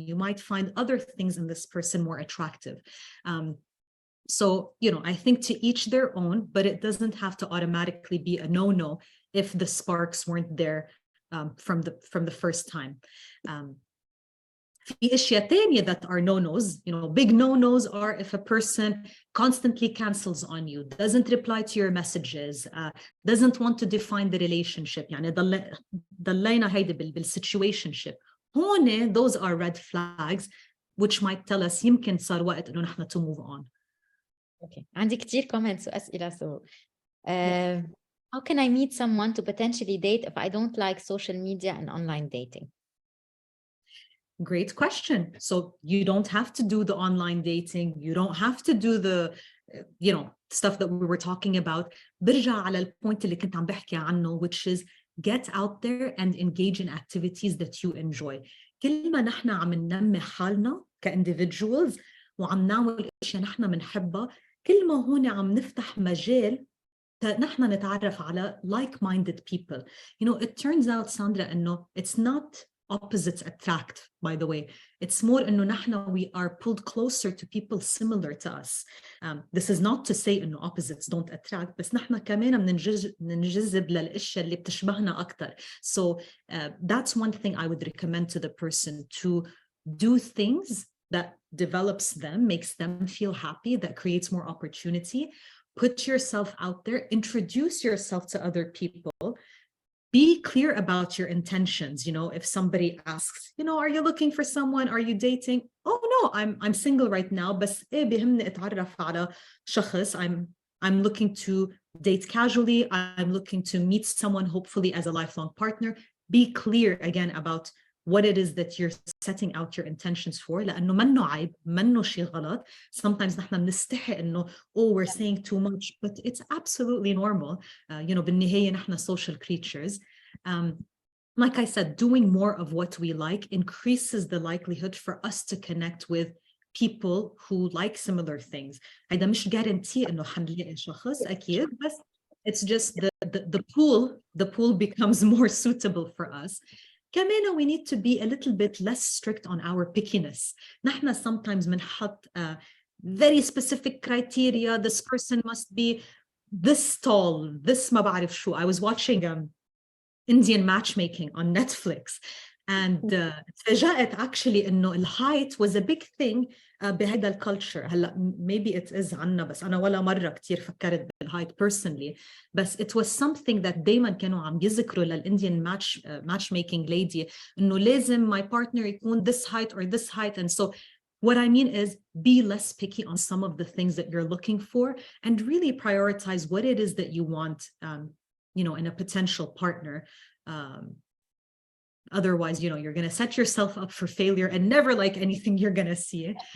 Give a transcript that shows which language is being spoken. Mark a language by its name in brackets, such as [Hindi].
[English] You might find other things in this person more attractive. So, you know, I think to each their own, but it doesn't have to automatically be a no-no if the sparks weren't there from the first time. [Arabic] في اشياء تانية [English] that are no-nos, you know, big no-nos are if a person constantly cancels on you, doesn't reply to your messages, doesn't want to define the relationship. [Arabic] يعني ضلينا هيدا situationship. هون [English] those are red flags which might tell us [Arabic] يمكن صار وقت إنه نحن [English] to move on. Okay. [Arabic] عندي كتير comments وأسئلة. [English] So how can I meet someone to potentially date if I don't like social media and online dating? Great question. So you don't have to do the online dating. You don't have to do the, you know, stuff that we were talking about. [Arabic] برجع على البوينت اللي كنت عم بحكي عنه, [English] which is get out there and engage in activities that you enjoy. [Arabic] كل ما نحن عم ننمي حالنا كindividuals وعم نعمل اشياء نحن بنحبها, كل ما هون عم نفتح مجال نحن نتعرف على [English] like-minded people. You know, it turns out, Sandra, [Arabic] إنه [English] it's not opposites attract, by the way. It's more [Arabic] إنه نحن [English] we are pulled closer to people similar to us. This is not to say [Arabic] إنه [English] opposites don't attract, [Arabic] بس نحن كمان بننجذب للأشياء اللي بتشبهنا أكتر. [English] So that's one thing I would recommend to the person, to do things that develops them, makes them feel happy, that creates more opportunity. Put yourself out there, introduce yourself to other people. Be clear about your intentions. You know, if somebody asks, you know, are you looking for someone? Are you dating? Oh no, I'm single right now. [Arabic] بس إيه بيهمني أتعرف على شخص. [English] I'm looking to date casually. I'm looking to meet someone hopefully as a lifelong partner. Be clear again about what it is that you're setting out your intentions for. [Arabic] لأنه منه عيب, منه شيء غلط. [English] Sometimes [Arabic] نحن بنستحي إنه [English] oh we're saying too much, but it's absolutely normal. You know, [Arabic] بالنهاية نحن [English] social creatures. Like I said, doing more of what we like increases the likelihood for us to connect with people who like similar things. [Arabic] هيدا مش [English] guarantee [Arabic] إنه حنلاقي شخص أكيد, بس [English] it's just the pool becomes more suitable for us. [Arabic] كمان [English] we need to be a little bit less strict on our pickiness. [Arabic] نحن [English] sometimes [Arabic] بنحط [English] very specific criteria. This person must be this tall, this [Arabic] ما بعرف شو. [English] I was watching Indian matchmaking on Netflix, and [Arabic] تفاجأت [English] actually [Arabic] إنه الهايت [English] was a big thing [Arabic] بهذا الكالتشر. هلا [English] maybe it is [Arabic] عنا، بس أنا ولا مرة كتير فكرت بالهايت personally، بس [English] it was something that [Arabic] دايما كانوا عم يذكروا للإنديان [English] matchmaking lady [Arabic] إنه لازم [English] my partner [Arabic] يكون [English] this height or this height. And so what I mean is be less picky on some of the things that you're looking for and really prioritize what it is that you want, in a potential partner. Otherwise, you're going to set yourself up for failure and never like anything you're going to see.